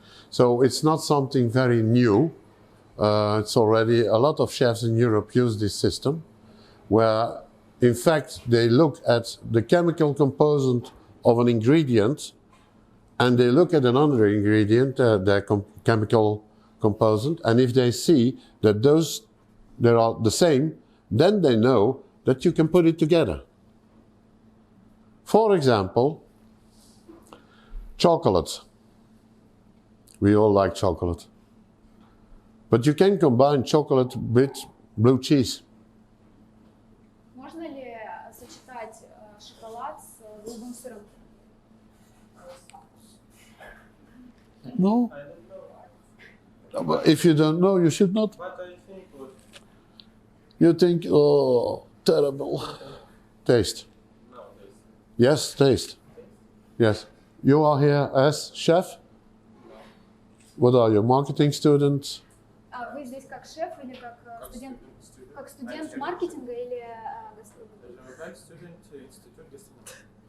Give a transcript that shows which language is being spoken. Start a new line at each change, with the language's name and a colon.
English: So it's not something very new. It's already, a lot of chefs in Europe use this system, where in fact they look at the chemical component of an ingredient and they look at another ingredient, their chemical component, and if they see that they are the same, then they know that you can put it together. For example, chocolate. We all like chocolate. But you can combine chocolate with blue cheese.
Russian: Можно ли сочетать шоколад с голубым сыром?
English: No. But if you don't know, you should not. What do you think would... You think, oh, terrible. Taste. No, this. Yes, taste. Yes. You are here as chef? What are you, marketing student?
Russian: А вы здесь как шеф или как студент маркетинга или Как студент Институт Гастрономии.